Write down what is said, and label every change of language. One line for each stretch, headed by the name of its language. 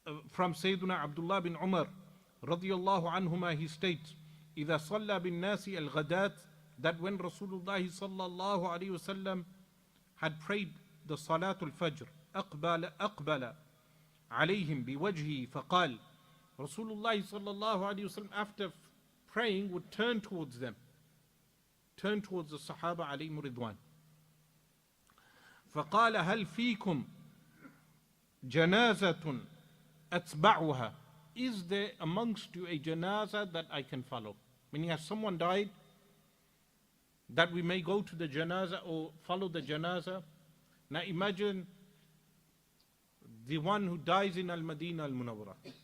English: From Sayyiduna Abdullah bin Umar radiyallahu anhuma, he states,
Arabic: إِذَا صَلَّى بِالنَّاسِ الْغَدَاتِ,
English: that when Rasulullah sallallahu alayhi wasallam had prayed the Salatul Fajr,
Arabic: أقبل عليهم بوجهه فقال,
English: Rasulullah sallallahu alayhi wasallam, after praying, would turn towards them, turn towards the Sahaba alayhim ridwan.
Arabic: فقال هل فيكم جنازة أتبعها?
English: Is there amongst you a janazah that I can follow? Meaning, has someone died that we may go to the janazah or follow the janazah? Now imagine the one who dies in Al-Madinah Al-Munawwarah.